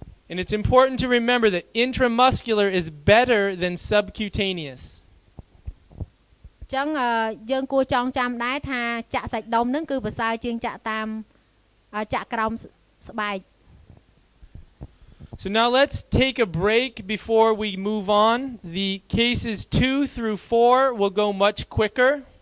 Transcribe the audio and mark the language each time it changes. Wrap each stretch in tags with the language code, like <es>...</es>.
<en>And it's important to remember that intramuscular is better than subcutaneous.</en> <km>ចឹងយើងគួរចងចាំដែរថាចាក់សាច់ដុំនឹងគឺប្រសើរជាងចាក់តាមចាក់ក្រោមស្បែក</km> <en>So now let's take a break before we move on. The cases 2 through 4 will go much quicker.</en>